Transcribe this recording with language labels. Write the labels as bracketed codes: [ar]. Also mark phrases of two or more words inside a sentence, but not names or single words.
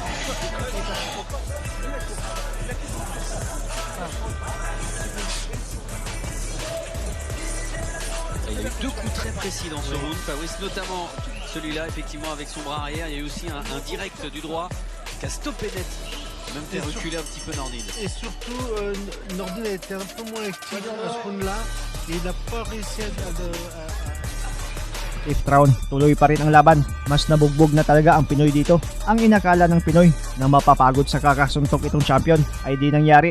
[fr] Il y a eu 2 coups très précis dans ce round. Fabrice, notamment celui-là, effectivement, avec son bras arrière. Il y a eu aussi un direct du droit qui a stoppé net. Même fait reculer un petit peu Nordine. Et surtout, Nordine a été un peu moins actif à ce round-là. Et il n'a pas réussi à [en] 5th round, [tl] tuloy pa rin ang laban. Mas nabugbog na talaga ang Pinoy dito. Ang inakala ng Pinoy na mapapagod sa kakasuntok itong champion ay di nangyari.